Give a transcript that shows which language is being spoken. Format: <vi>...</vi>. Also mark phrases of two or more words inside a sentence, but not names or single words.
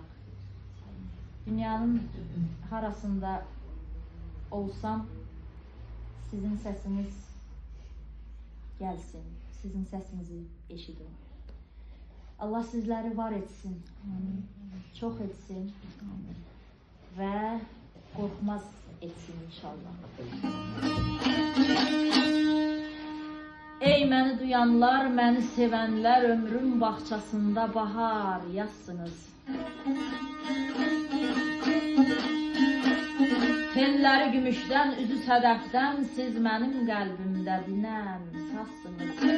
<tr>Dünyanın harasında olsam, sizin sesiniz gelsin, sizin sesinizi eşidim. Allah sizleri var etsin, çok etsin ve korkmaz etsin inşallah.</tr> <az>Ey məni duyanlar, məni sevənlər, ömrüm bağçasında bahar yazsınız. Telləri gümüşdən, üzü sədəfdən, siz mənim qəlbimdə dinən sazsınız.</az>